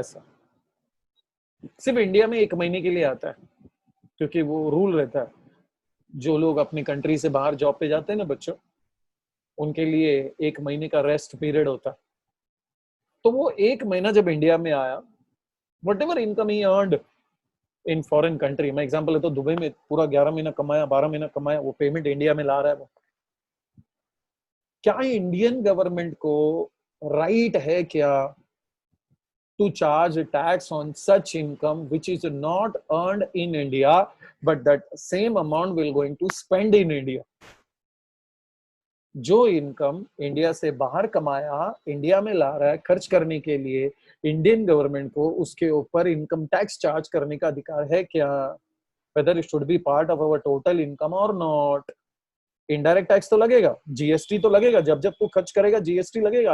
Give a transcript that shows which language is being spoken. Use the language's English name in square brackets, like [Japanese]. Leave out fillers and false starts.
[Hindi] ऐसा सिर्फ इंडिया में 1 महीने के लिए आता है, क्योंकि वो रूल रहता है जो लोग अपनी कंट्री से बाहर जॉब पे जाते हैं ना बच्चों, उनके लिए 1 महीने का रेस्ट पीरियड होता है। तो वो 1 महीना जब इंडिया में आया, [English] whatever income he earned in foreign country, [Hindi] मैं एग्जांपल लेता हूँ, दुबई में पूरा 11 महीना कमाया, 12 महीना कमाया, वो पेमेंट इंडिया में ला रहा है वो, क्या इंडियन गवर्नमेंट को राइट है क्या [English] to charge tax on such income which is not earned in India, but that same amount will going to spend in India? [Hindi] जो इनकम इंडिया से बाहर कमाया इंडिया में ला रहा है खर्च करने के लिए, इंडियन गवर्नमेंट को उसके ऊपर इनकम टैक्स चार्ज करने का अधिकार है क्या? [English] Whether it should be part of our total income और not? [Hindi] इनडायरेक्ट टैक्स तो लगेगा, जीएसटी तो लगेगा, जब जब तू खर्च करेगा जीएसटी लगेगा।